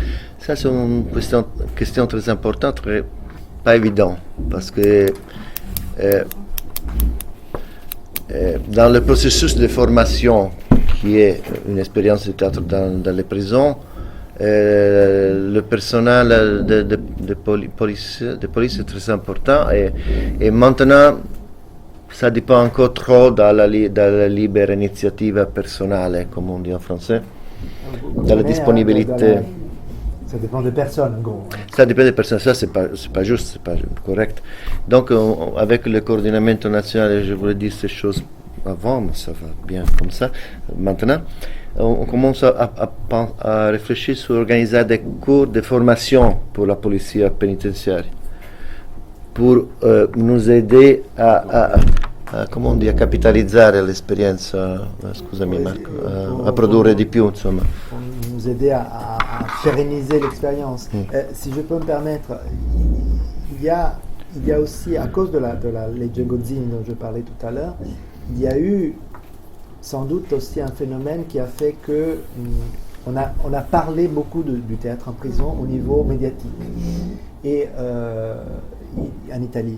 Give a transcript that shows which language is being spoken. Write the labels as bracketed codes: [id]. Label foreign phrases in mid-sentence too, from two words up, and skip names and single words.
[fr] Ça c'est une question très importante, pas évident, parce que dans le processus de formation qui est une expérience de théâtre dans les prisons, le personnel de police est très important et maintenant ça dépend encore trop [it] dalla libera iniziativa personale, [fr] comme on dit en français, dalla disponibilité. Ça dépend des personnes, en gros. Ça dépend des personnes, ça c'est pas juste, c'est pas correct. Donc avec le coordinamento national, je voulais dire ces choses avant, mais ça va bien comme ça. Maintenant, on commence à réfléchir sur organiser des cours de formation pour la police pénitentiaire, pour nous aider comment on dit, [it] a capitalizzare l'esperienza, scusami Marco, a produrre di più, insomma. [fr] Pour nous aider à pérenniser l'expérience. Si je peux me permettre, il y a aussi, à cause de la legge Gozzini dont je parlais tout à l'heure, il y a eu sans doute aussi un phénomène qui a fait que on a parlé beaucoup du théâtre en prison au niveau médiatique et en Italie.